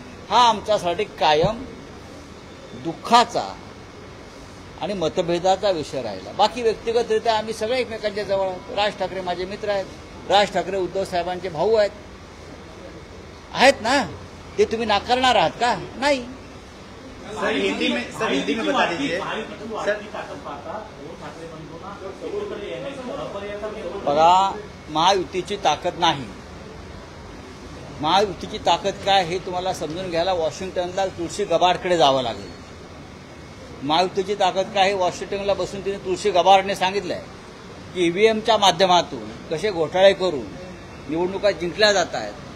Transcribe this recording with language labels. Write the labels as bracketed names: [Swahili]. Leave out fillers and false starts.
[Marathi] हा आमच्यासाठी कायम दुःखाचा आणि मतभेदाचा विषय राहिला. बाकी व्यक्तिगतरित्या आम्ही सगळे एकमेकांच्या जवळ आहोत. राज ठाकरे माझे मित्र आहेत, राज ठाकरे उद्धव साहेबांचे भाऊ आहेत ना. ते तुम्ही नाकारणार आहात का? नाही. [Hindi] सर हिंदी में बता दीजिए सर. [Marathi] बघा, महायुतीची ताकद नाही. महायुतीची ताकद काय हे तुम्हाला समजून घ्यायला वॉशिंग्टनला तुळशी गबाडकडे जावं लागेल. महायुतीची ताकद काय हे वॉशिंग्टनला बसून तिने तुळशी गबाडने सांगितलंय की ईव्हीएमच्या माध्यमातून कसे घोटाळे करून निवडणुका जिंकल्या जात आहेत.